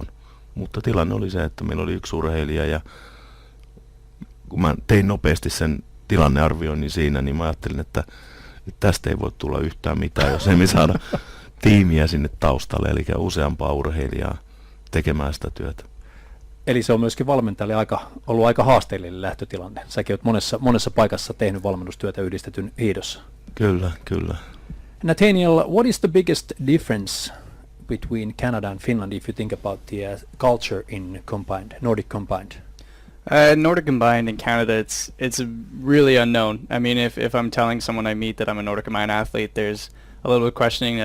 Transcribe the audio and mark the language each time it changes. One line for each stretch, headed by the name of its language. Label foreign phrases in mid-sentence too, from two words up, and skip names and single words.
Finnish: Mutta tilanne oli se, että meillä oli 1 urheilija ja kun mä tein nopeasti sen tilannearvioinnin siinä, niin mä ajattelin, että tästä ei voi tulla yhtään mitään, jos ei me saada tiimiä sinne taustalle, eli useampaa urheilijaa tekemään sitä työtä. Eli se on myöskin valmentajalle ollut aika haasteellinen lähtötilanne. Säkin olet monessa paikassa tehnyt valmennustyötä yhdistetyn hiihdossa. Kyllä, kyllä.
English: Nathaniel, what is the biggest difference between Canada and Finland if you think about the culture in Nordic combined? Nordic combined in Canada, it's really unknown. I mean, if I'm telling someone I meet that I'm a Nordic combined athlete, there's a little bit of questioning.